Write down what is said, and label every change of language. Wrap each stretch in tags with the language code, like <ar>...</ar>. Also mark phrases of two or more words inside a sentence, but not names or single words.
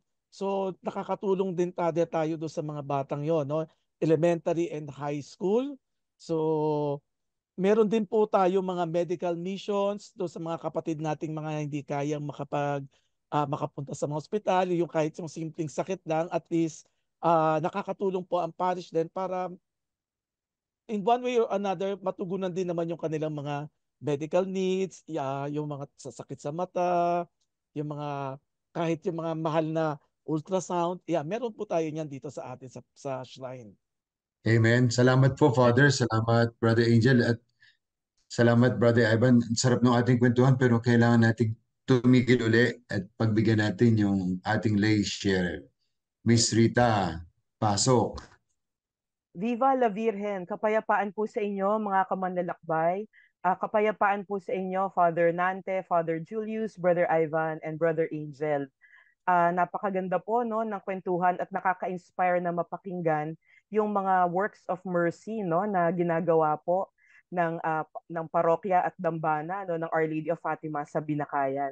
<tl>So nakakatulong din tayo doon sa mga batang 'yon, no?</tl> <en>Elementary and high school.</en> <tl>So meron din po tayo mga</tl> <en>medical missions</en> <tl>do sa mga kapatid nating mga hindi kayang makapunta sa mga ospital, yung kahit yung simpleng sakit lang,</tl> <en>at least</en> <tl>nakakatulong po ang parish din para</tl> <en>in one way or another</en> <tl>matugunan din naman yung kanilang mga</tl> <en>medical needs,</en> <tl>yung mga sasakit sa mata, yung mga kahit yung mga mahal na ultrasound, meron po tayo niyan dito sa atin sa shrine. Amen. Salamat po, Father. Salamat, Brother Angel. At salamat, Brother Ivan. Ang sarap ng ating kwentuhan pero kailangan nating tumigil uli at pagbigyan natin yung ating lay share. Miss Rita, pasok.</tl> <es>Viva la Virgen!</es> <tl>Kapayapaan po sa inyo mga kamanlalakbay. Kapayapaan po sa inyo Father Nante, Father Julius, Brother Ivan, and Brother Angel. Napakaganda po no ng kwentuhan at nakaka-inspire na mapakinggan yung mga</tl> <en>works of mercy</en> <tl>no na ginagawa po ng parokya at dambana no ng Our Lady of Fatima sa Binakayan.</tl>